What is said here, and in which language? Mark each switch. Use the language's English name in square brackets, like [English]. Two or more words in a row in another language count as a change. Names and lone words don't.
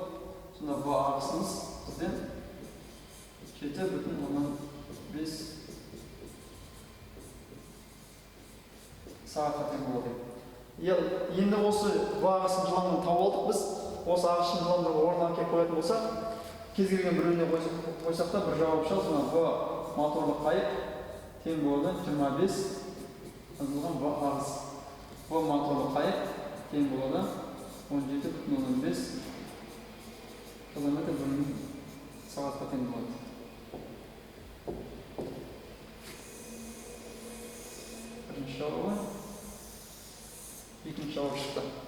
[Kazakh] Сонда В ағысымыз бізде 7,5 сағатқа тең болады. Енді осы В ағысының жылдамдығын тауып алдық біз. Осы ағысының жылдамдығын орнына әкеліп қоятын болсақ, кез келген біреуіне қойсақ та бір жауап шығады. Сонда В моторлық қайық тең болады 25 азайтылған В ағыс. В моторлық қайық тең болады 17,5 км бөлінген сағатқа тең болады. Бірінші жауабы, екінші жауап шықты.